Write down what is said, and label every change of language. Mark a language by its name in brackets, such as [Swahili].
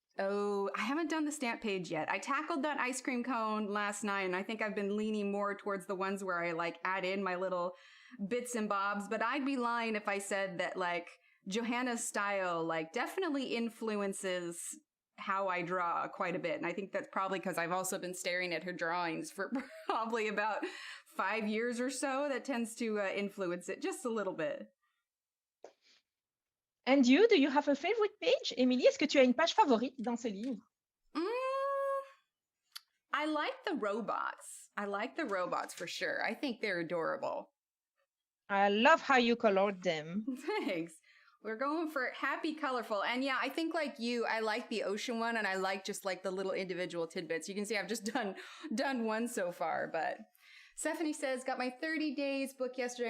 [English] Oh, I haven't done the stamp page yet. I tackled that ice cream cone last night, and I think I've been leaning more towards the ones where I like add in my little bits and bobs, but I'd be lying if I said that like Johanna's style like definitely influences how I draw quite a bit. And I think that's probably because I've also been staring at her drawings for probably about 5 years or so. That tends to influence it just a little bit. And you, do you have a favorite page? [French] Émilie, est-ce que tu as une page favorite dans ce livre? [English] I like the robots. I like the robots for sure. I think they're adorable. I love how you colored them. Thanks. We're going for happy, colorful. And yeah, I think like you, I like the ocean one, and I like just like the little individual tidbits. You can see I've just done one so far, but Stephanie says, got my 30 days book yesterday.